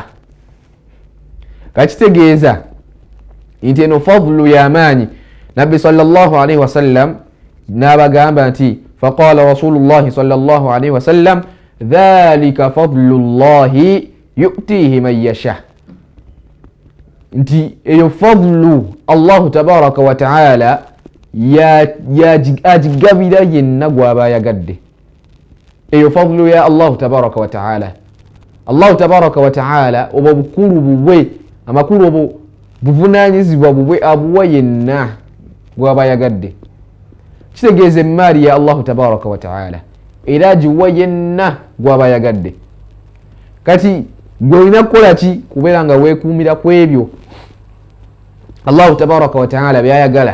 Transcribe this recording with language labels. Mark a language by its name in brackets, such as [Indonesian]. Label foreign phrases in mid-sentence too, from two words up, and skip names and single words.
[Ganda] Kakitegeeza nti eno fadlu y'amaanyi. [Arabic] Nabbi صلى الله عليه وسلم [Ganda] n'abagamba nti [Arabic] فقال رسول الله صلى الله عليه وسلم ذلك فضل الله يؤتيه من يشاء. [Ganda] Nti eyo fadlu [Arabic] الله تبارك وتعالى [Ganda] agigabira yenna gw'aba ayagadde. Eyo fadlu ya [Arabic] الله تبارك وتعالى. الله تبارك وتعالى [Ganda] oba bukulu bubwe, amakulu obo buvunaanyizibwa bubwe abuwa yenna gw'aba ayagadde. Kitegeeza emmaali ya [Arabic] الله تبارك وتعالى [Ganda] era agiwa yenna gw'aba ayagadde. Kati gwe olina kukola ki? Kubeera nga weekuumira ku ebyo [Arabic] الله تبارك وتعالى [Ganda] byayagala.